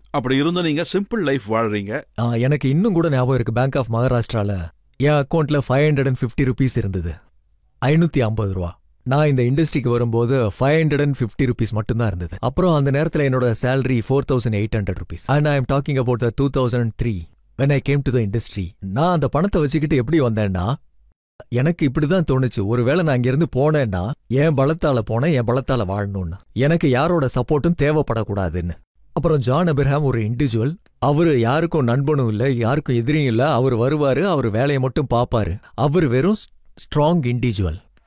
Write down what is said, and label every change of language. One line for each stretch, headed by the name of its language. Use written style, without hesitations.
Tamil: அப்படி இருந்தும் நீங்க சிம்பிள் லைஃப் வாழ்றீங்க. எனக்கு இன்னும் கூட ஞாபகம் இருக்கு, பேங்க் ஆஃப் மகாராஷ்டிரால என் அக்கௌண்ட்ல 550 rupees இருந்தது, 550 ரூபா. நான் இந்த இண்டஸ்ட்ரிக்கு வரும்போது 550 rupees மட்டும்தான் இருந்தது. அப்புறம் அந்த நேரத்தில் என்னோட salary 4800 rupees.
English: And I am talking about 2003 when I came to the industry.
Tamil: நான் அந்த பணத்தை வச்சுக்கிட்டு எப்படி வந்தேன்னா, எனக்கு இப்படிதான் தோணுச்சு, ஒருவேளை நான் இங்கிருந்து போனேன்னா என் பலத்தால போனேன், என் பலத்தால வாழணும்னு, எனக்கு யாரோட சப்போர்ட்டும் தேவைப்படக்கூடாதுன்னு. அப்புறம் ஜான் அப்ரஹாம் ஒரு இண்டிவிஜுவல். அவரு யாருக்கும் நண்பனும் இல்லை, யாருக்கும் எதிரியும் இல்லை. அவர் வருவாரு, அவர் வேலையை மட்டும் பார்ப்பாரு. அவர் வெறும் ஸ்ட்ராங் இண்டிவிஜுவல்.